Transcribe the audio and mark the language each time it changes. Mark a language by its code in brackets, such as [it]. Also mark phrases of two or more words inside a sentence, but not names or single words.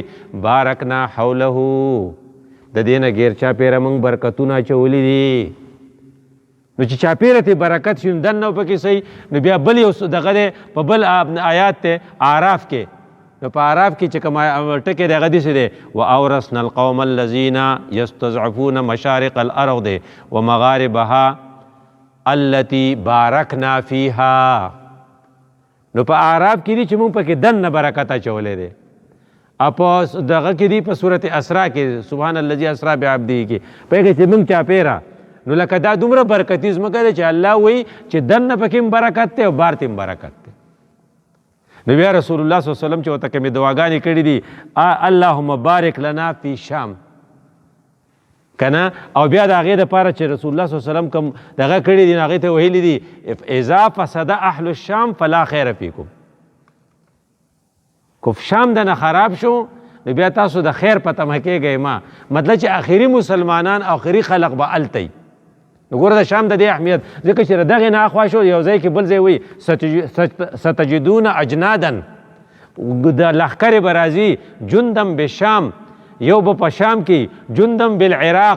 [ar] بارکنا حوله، [ps] د دې نه غیر چاپېره موږ برکتونه اچولي دي. نو چې چاپیره تی برکت شي دنه پکې صحیح. نو بیا بل یو دغه دی په بل آیات ته اعراف کې، نو په اعراف کې چې کوم ټکي دغه دي څه دی [ar] واورثنا القوم الذين يستضعفون مشارق الارض ومغاربها التي باركنا فيها. [ps] نو په اعراف کې دي چې موږ پکې دنه برکت اچولې دی. اپا دغه کې دي په سورۃ اسراء کې [ar] سبحان الذي اسرا بعبده [ps] کې په کې چې موږ چاپیره. نو لکه دا دومره برکتی ځمکه ده چې الله وایي چې دنه پکې برکت دی او بار ته برکت دی. نو بیا رسول الله [ar] صلی الله علیه وسلم [ps] چې ورته کومې دعاګانې کړي دي [ar] اللهم بارک لنا فی شام [ps] کنه، او بیا د هغې دپاره چې رسول الله [ar] صلی الله علیه وسلم [ps] کوم دغه کړي دي هغې ته ویلي دي [ar] اذا فسد اهل الشام فلا خیر فیکم. [ps] که شام دنه خراب شو نو بیا تاسو د خیر په تمه کېږئ ما، مطلب چې آخري مسلمانان آخري خلق به هلته وي. نو ګوره د شام د دې اهمیت ځکه چې دغې نه اخوا شو یو ځای کې بل ځای وایي [ar] ستجدون اجنادا، [ps] د لښکرې به راځي [ar] جندم بشام، [ps] یو به په شام کې [ar] جندم بالعراق.